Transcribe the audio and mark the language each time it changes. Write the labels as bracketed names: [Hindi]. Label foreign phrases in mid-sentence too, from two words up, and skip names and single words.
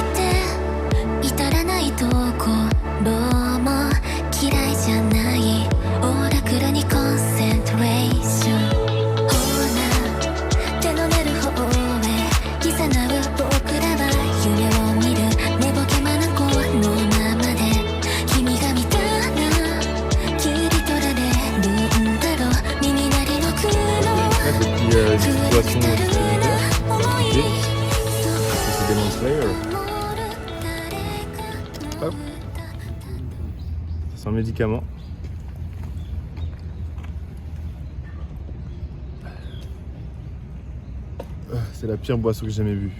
[Japanese] て至らないところも嫌いじゃないオーラクルにコンセントレーションほら手の出る方へいざなう僕らは夢を見る寝ぼけまなこのままで君が見たら切り取られるんだろう耳鳴りの苦悩 [English] situation [Japanese] 来るな思い [French] c'est Demon Slayer. Hop. Sans médicament. C'est la pire boisson que j'ai jamais vue.